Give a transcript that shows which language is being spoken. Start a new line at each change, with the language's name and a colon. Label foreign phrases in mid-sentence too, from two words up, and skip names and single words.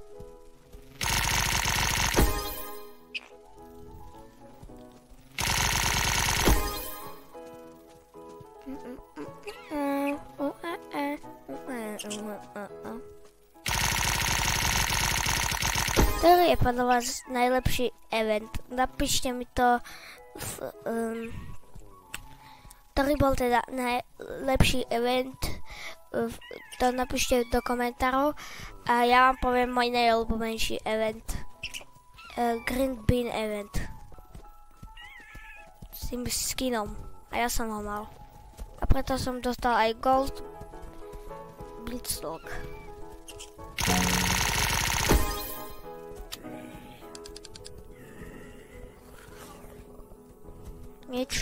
Slovak: Ktorý je podľa vás najlepší event? Napíšte mi to ktorý bol teda najlepší event, to napíšte do komentárov a ja vám poviem môj najobľúbenejší event. Green Bean event. S tým skinom. A ja som ho mal. A preto som dostal aj Gold Blitzlock. Nič.